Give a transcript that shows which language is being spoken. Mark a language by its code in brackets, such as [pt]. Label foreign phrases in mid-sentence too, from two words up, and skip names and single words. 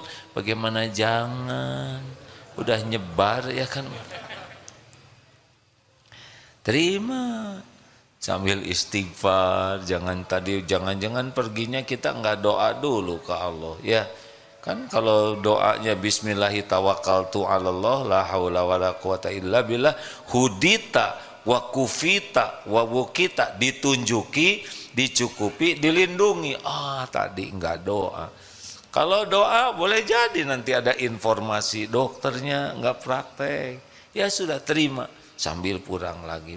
[id] Bagaimana jangan? Udah nyebar, ya kan? Terima, sambil istighfar. Jangan perginya kita nggak doa dulu ke Allah, ya. Kan kalau doanya [ar] بسم الله توكلت على الله لا حول ولا قوة إلا بالله هديت وكفيت ووقيت, [id] ditunjuki, dicukupi, dilindungi. Tadi enggak doa. Kalau doa boleh jadi nanti ada informasi dokternya nggak praktek, ya sudah terima sambil pulang lagi.